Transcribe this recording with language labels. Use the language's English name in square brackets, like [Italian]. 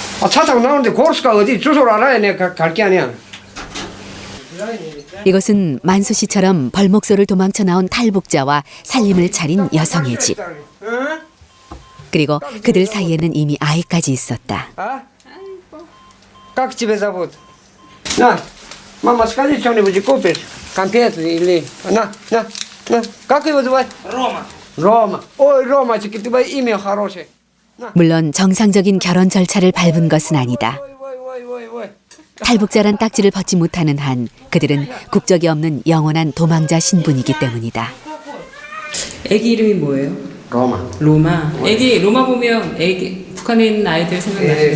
[Korean] 차 타고 나오는데 고르스가 어디 주소를 알아야 내가 갈 게 아니야. 이것은 만수 씨처럼 벌목소를 도망쳐 나온 탈북자와 살림을 차린 여성의 집. 그리고 그들 사이에는 이미 아이까지 있었다. [Russian] Как тебя зовут? На, мама, скажи что-нибудь купишь? Конфеты или... На. Как его звать? Рома. Ой, Ромочек, у тебя имя хорошее. [Korean] 물론 정상적인 결혼 절차를 밟은 것은 아니다. Ой. 탈북자란 딱지를 벗지 못하는 한 그들은 국적이 없는 영원한 도망자 신분이기 때문이다. 애기 이름이 뭐예요? 로마. 로마. 애기 로마 보면 애기 북한에 있는 아이들 생각나시겠어요?